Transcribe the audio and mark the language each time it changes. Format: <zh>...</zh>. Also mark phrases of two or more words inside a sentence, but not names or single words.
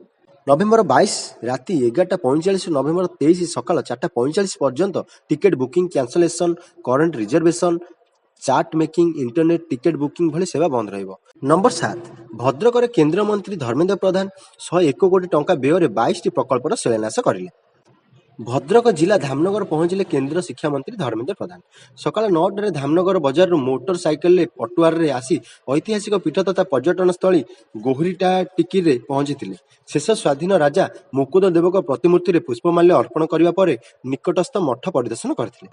<or>ନଭେମ୍ବର 22 ରାତି 11:45 ନଭେମ୍ବର 23 ସକାଳ 4:45 ପର୍ଯ୍ୟନ୍ତ</or> <en>ticket booking, cancellation, current reservation, chart making, internet ticket booking</en> <or>ଭଳି ସେବା ବନ୍ଦ ରହିବ। ନମ୍ବର 7, ଭଦ୍ରକ ରେ କେନ୍ଦ୍ର ମନ୍ତ୍ରୀ ଧର୍ମେନ୍ଦ୍ର ପ୍ରଧାନ 101 କୋଟି ଟଙ୍କା ବ୍ୟୟ 22ଟି ପ୍ରକଳ୍ପର ଶିଳାନ୍ୟାସ କରିଲେ। ଭଦ୍ରକ ଜିଲ୍ଲା ଧାମନଗର ପହଞ୍ଚିଲେ କେନ୍ଦ୍ର ଶିକ୍ଷାମନ୍ତ୍ରୀ ଧର୍ମେନ୍ଦ୍ର ପ୍ରଧାନ। ସକାଳ 9ଟାରେ ଧାମନଗର ବଜାରରୁ ମୋଟର ସାଇକେଲରେ ପଟୁଆରରେ ଆସି ଐତିହାସିକ ପୀଠ ତଥା ପର୍ଯ୍ୟଟନ ସ୍ଥଳୀ ଗୋହିରଟାଟିକିରେ ପହଞ୍ଚିଥିଲେ। ଶେଷ ସ୍ୱାଧୀନ ରାଜା ମୁକୁନ୍ଦ ଦେବଙ୍କ ପ୍ରତିମୂର୍ତ୍ତିରେ ପୁଷ୍ପମାଲ୍ୟ ଅର୍ପଣ କରିବା ପରେ ନିକଟସ୍ଥ ମଠ ପରିଦର୍ଶନ କରିଥିଲେ।</or>